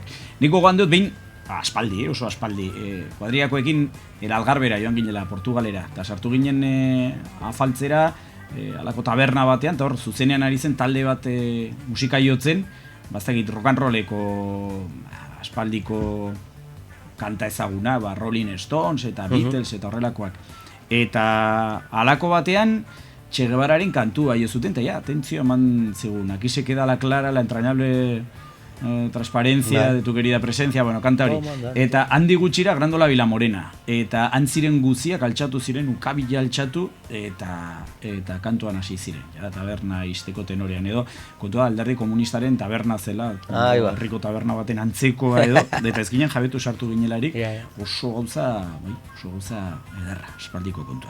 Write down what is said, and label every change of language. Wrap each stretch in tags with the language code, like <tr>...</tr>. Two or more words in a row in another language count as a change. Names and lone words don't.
<eu>Niko goan dut behin, oso aspaldi, kuadriakoekin Algarbera joan ginela, Portugalera, eta sartu ginen afaltzera, alako taberna batean, eta hor zuzenean ari zen talde bat musika jotzen, baztakit rock and rolleko aspaldiko kanta ezaguna, Rolling Stones eta Beatles eta horrelakoak. Eta alako batean, Che Guevararen kantua jo zuten, eta atentzio eman zegoen,</eu> <es>aquí se queda la clara, la entrañable transparencia de tu querida presencia,</es> <eu>kanta hori. Eta handi gutxira Grandola Vilamorena. Eta antziren guziak altxatu ziren, ukabila altxatu, eta kantuan hasi ziren. Taberna izteko tenorean edo, kontua alderdi komunistaren taberna zela, herriko taberna baten antzekoa edo, eta ez ginen jabetu sartu ginelarik, oso gauza ederra, espaldiko kontua.</eu>